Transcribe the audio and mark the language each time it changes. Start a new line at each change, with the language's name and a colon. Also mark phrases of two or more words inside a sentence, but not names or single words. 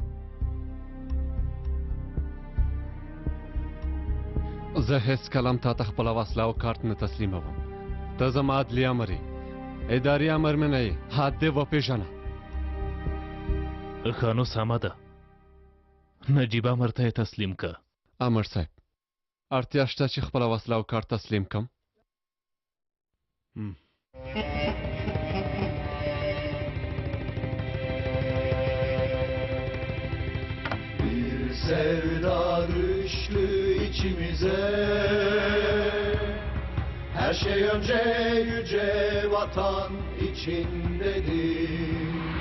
Pashto: زه هیڅ کلم تا ته خپله وسله او کارت نه تسلیموم. ته زما عدلي امر یې. اداري امر مې نه یې. حد دې وپېژنه. ښه نو سمه ده. نجیب امر ته یې تسلیم که. امر صاحب اړتیا شته چې خپله وسله او کارت تسلیم کم؟
Turkish: Bir sevda düştü içimize. Her şey önce yüce vatan içindedir.